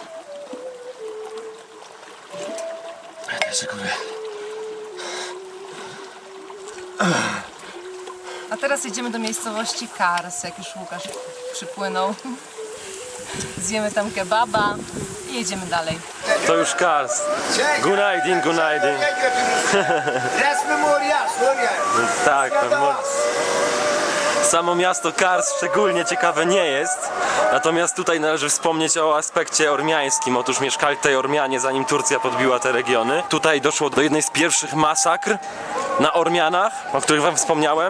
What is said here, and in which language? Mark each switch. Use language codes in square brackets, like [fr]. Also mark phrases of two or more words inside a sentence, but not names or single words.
[tr] Teşekkürler. [pl] A teraz jedziemy do miejscowości Kars, jak już Łukasz przypłynął. Zjemy tam kebaba i jedziemy dalej. To już Kars. [tr] Günaydin, günaydin. Resmim oraya, Suriye. [pl] Tak, samo miasto Kars szczególnie ciekawe nie jest. Natomiast tutaj należy wspomnieć o aspekcie ormiańskim. Otóż mieszkali tutaj Ormianie, zanim Turcja podbiła te regiony. Tutaj doszło do jednej z pierwszych masakr na Ormianach, o których wam wspomniałem.